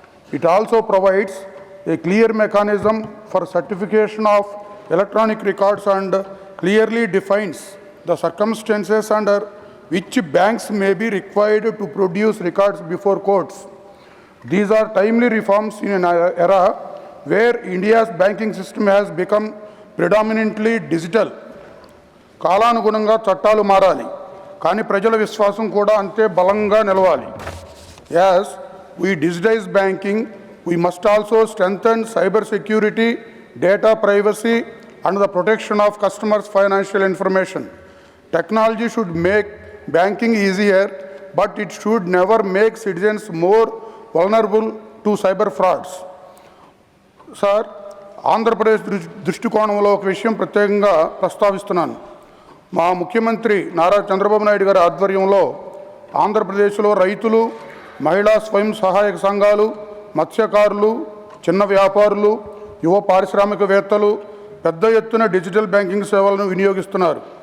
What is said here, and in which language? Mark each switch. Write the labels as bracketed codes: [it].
[en] It also provides a clear mechanism for certification of electronic records and clearly defines the circumstances under which banks may be required to produce records before courts. These are timely reforms in an era where India's banking system has become predominantly digital. [te] కాలానుగుణంగా చట్టాలు మారాలి, కానీ ప్రజల విశ్వాసం కూడా అంతే బలంగా నిలవాలి. [en] As we digitize banking, we must also strengthen cyber security, data privacy, and the protection of customers' financial information. Technology should make banking easier, but it should never make citizens more vulnerable to cyber frauds. [te] Sir, Andhra Pradesh దృష్టికోణంలో ఒక విషయం ప్రత్యేకంగా ప్రస్తావిస్తున్నాను. మా ముఖ్యమంత్రి నారా చంద్రబాబు నాయుడు గారి ఆధ్వర్యంలో ఆంధ్రప్రదేశ్లో రైతులు, మహిళా స్వయం సహాయక సంఘాలు, మత్స్యకారులు, చిన్న వ్యాపారులు, యువ పారిశ్రామికవేత్తలు పెద్ద ఎత్తున డిజిటల్ బ్యాంకింగ్ సేవలను వినియోగిస్తున్నారు.